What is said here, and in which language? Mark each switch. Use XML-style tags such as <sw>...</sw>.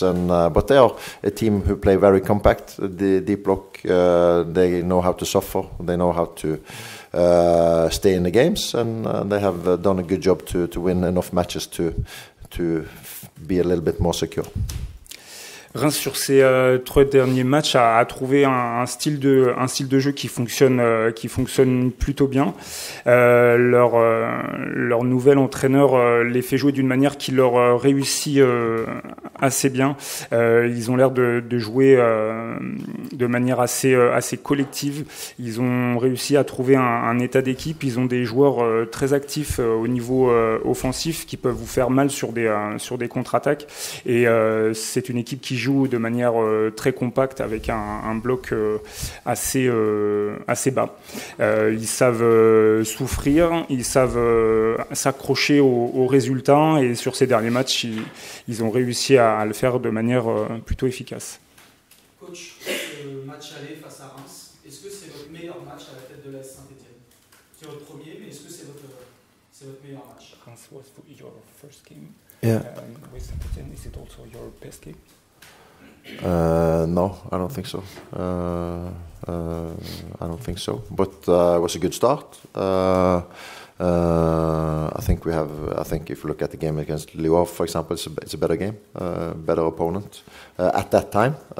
<en>But they are a team who play very compact. The deep block. They know how to suffer. They know how to stay in the games, and they have done a good job to win enough matches to be a little bit more secure.</en> <fr>Reims sur ses 3 derniers matchs a trouvé un style de jeu qui fonctionne plutôt bien. Leur nouvel entraîneur les fait jouer d'une manière qui leur réussit assez bien. Ils ont l'air de jouer de manière assez collective. Ils ont réussi à trouver un état d'équipe. Ils ont des joueurs très actifs au niveau offensif qui peuvent vous faire mal sur des contre-attaques. Et c'est une équipe qui joue de manière très compacte avec un bloc assez bas. Ils savent souffrir, ils savent s'accrocher aux résultats, et sur ces derniers matchs, ils ont réussi à le faire de manière plutôt efficace. Coach, ce match aller face à Reims, est-ce que c'est votre meilleur match à la tête de l'AS Saint-Etienne? C'est votre premier, mais est-ce que c'est votre meilleur match?</fr> <en>Reims was your first game. Yeah. With Saint-Etienne, is it also your best game? No, I don't think so. I don't think so. But it was a good start. I think I think if you look at the game against Lyon, for example, it's a better game, better opponent at that time.</en>